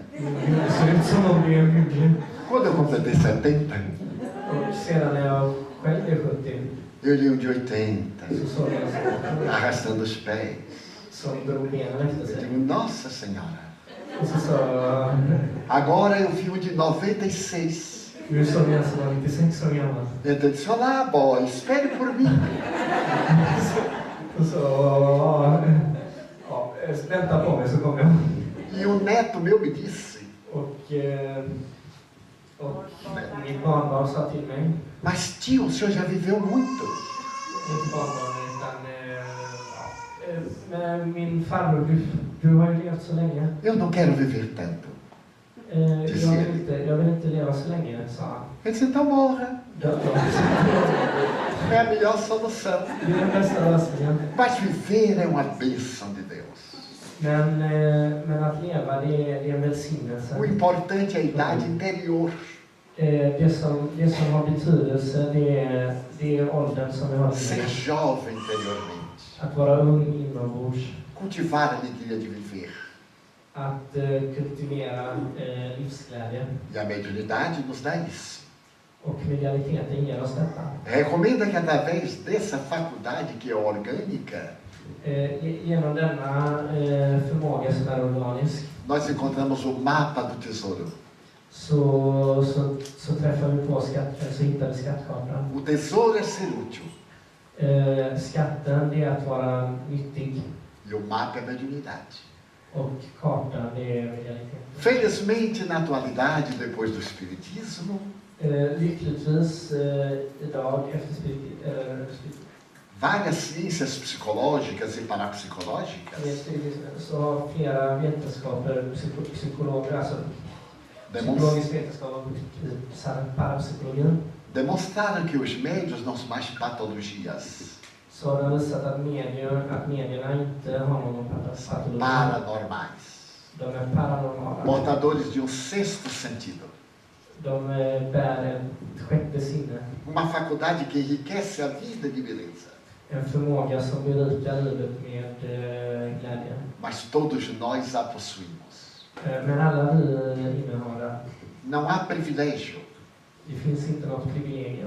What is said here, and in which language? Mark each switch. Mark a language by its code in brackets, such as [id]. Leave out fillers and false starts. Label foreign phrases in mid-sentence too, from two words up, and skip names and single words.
[sv] det ser ut som om det är en hygglig. [pt] Quando eu completei 70, [sv] Och sedan när jag själv är 70. [pt] Eu li um de 80, [sv] Så såg jag en som, [pt] arrastando os pés. [sv] som drog benen efter [pt] Eu [sv] sig. [pt] digo, Nossa Senhora. [sv] Och så sa jag, [pt] Agora eu vi um de 96. [sv] nu såg jag en som var 96 år gammal. [pt] Então eu disse, olá, boy, espere por mim. [sv] Och så, ja, vänta på mig så kommer jag. [pt] E um neto meu me disse, [sv] Och mitt barnbarn sa till mig, [pt] mas tio, o senhor já viveu muito. [sv] inte barnbarn utan, men min farbror, du har ju levt så länge. [pt] Eu não quero viver tanto. [sv] Jag vill inte leva så länge, sa han. [pt] Ele disse, então morra. [sv] Dö. [pt] É a melhor solução. [sv] Det är den bästa lösningen. [pt] Mas viver é uma bênção de Deus. [sv] Men att leva, det är en välsignelse. [pt] O importante é a idade interior. [sv] Det som har betydelse, det är åldern som vi har. [pt] Ser jovem interiormente. [sv] Att vara ung inombords. [pt] Cultivar a alegria de viver. [sv] Att kultivera livsglädje. [pt] E a mediunidade nos dá isso. [sv] Och medialiteten ger oss detta. [pt] Recomenda que através dessa faculdade que é orgânica, [sv] Genom denna förmåga som är organisk [pt] nós encontramos o mapa do tesouro. [sv] så träffar vi på så hittar vi skattkartan. [pt] O tesouro é ser útil. [sv] Skatten, det är att vara nyttig. [pt] E o mapa é a mediunidade. [sv] Och kartan, det är medialiteten. [pt] Felizmente, na atualidade, depois do Espiritismo, [sv] Lyckligtvis idag efter [pt] várias ciências psicológicas e parapsicológicas [sv] så har flera vetenskaper, psykologer, alltså psykologisk vetenskap och parapsykologin, [pt] demonstraram que os médios não são mais patologias [sv] så har de visat att medierna inte har någon patologi. [pt] paranormais, [sv] De är paranormala. [pt] portadores de um sexto sentido. [sv] De bär ett sjätte sinne. [pt] Uma faculdade que enriquece a vida de beleza. [sv] En förmåga som berikar livet med glädje. [pt] Mas todos nós a possuímos. [sv] Men alla vi innehar det. [pt] Não há privilégio, [sv] Det finns inte något privilegium.